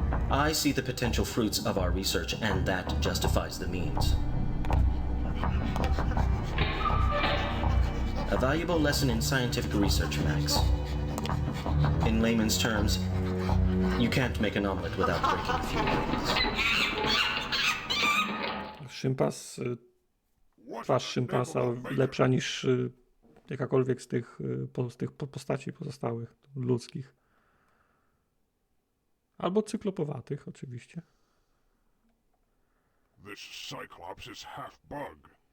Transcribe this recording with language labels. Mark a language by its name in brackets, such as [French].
[English] I see the potential fruits of our research, and that justifies the means. A valuable lesson in scientific research, Max. In layman's terms, you can't make an omelet without breaking a few eggs. [Polish] Szympas, twarz szympasa lepsza niż jakakolwiek z tych postaci pozostałych ludzkich. Albo cyklopowatych, oczywiście. [English] This Cyclops is half bug.